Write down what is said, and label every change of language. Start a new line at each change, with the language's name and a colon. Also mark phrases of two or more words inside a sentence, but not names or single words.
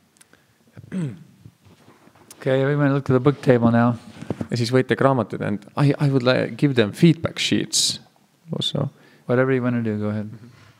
English: Okay, everyone look to the book table now.
Estonian: Ja siis võite raamatud
English: and I would like give them feedback sheets also. Whatever you want to do, go ahead.